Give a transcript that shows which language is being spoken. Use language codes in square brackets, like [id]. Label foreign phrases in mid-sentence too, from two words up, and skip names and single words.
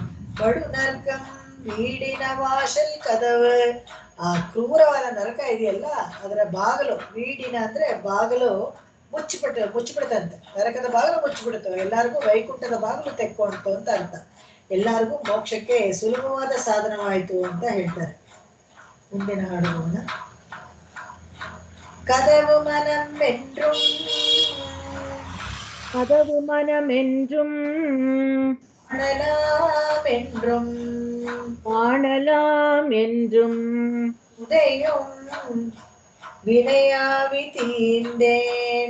[ta] படு நரகம் வீடின வாசல் கதவ, [kn] ಆ ಕ್ರೂರವಾದ ನರಕ ಇದೆಯಲ್ಲ ಅದರ ಬಾಗಿಲು, ವೀಡಿನ ಅಂದ್ರೆ ಬಾಗಿಲು ಮುಚ್ಚಿಬಿಡುತ್ತಂತೆ, ನರಕದ ಬಾಗಿಲು ಮುಚ್ಚಿಬಿಡುತ್ತೆ, ಎಲ್ಲಾರ್ಗೂ ವೈಕುಂಠದ ಬಾಗಿಲು ತೆಕ್ಕೊಂತು ಅಂತ ಅರ್ಥ, ಎಲ್ಲಾರ್ಗೂ ಮೋಕ್ಷಕ್ಕೆ ಸುಲಭವಾದ ಸಾಧನವಾಯಿತು ಅಂತ ಹೇಳ್ತಾರೆ. ಮುಂದಿನ ಹಾಡುಗಳನ್ನ [ta] கதவு மனம் என்றும் கதவு மனம் என்றும் காணலாம் என்றும் காணலாம் என்றும் உதயம் வினையாவி தீர்ந்தேன்,